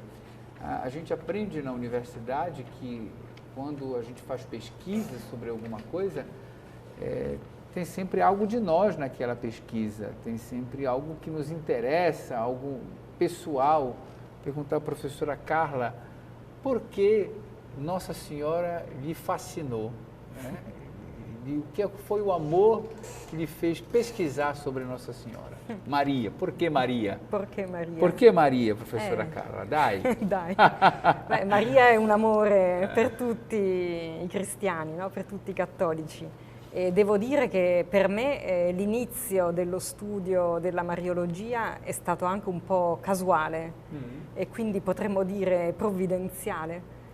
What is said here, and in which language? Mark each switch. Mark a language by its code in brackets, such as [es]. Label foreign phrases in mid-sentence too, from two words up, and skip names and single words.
[pt] A gente aprende na universidade que quando a gente faz pesquisa sobre alguma coisa, tem sempre algo de nós naquela pesquisa, tem sempre algo que nos interessa, algo pessoal. Perguntar à professora Carla por que Nossa Senhora lhe fascinou, né? E o que foi o amor que lhe fez pesquisar sobre Nossa Senhora? Maria, por que Maria? Por que Maria? [it] Per che Maria, professora Carla? Dai! Dai. Beh, Maria è un amore per tutti i cristiani, no? Per tutti i cattolici. E devo dire che per me l'inizio dello studio della Mariologia è stato anche un po' casuale e quindi potremmo dire provvidenziale.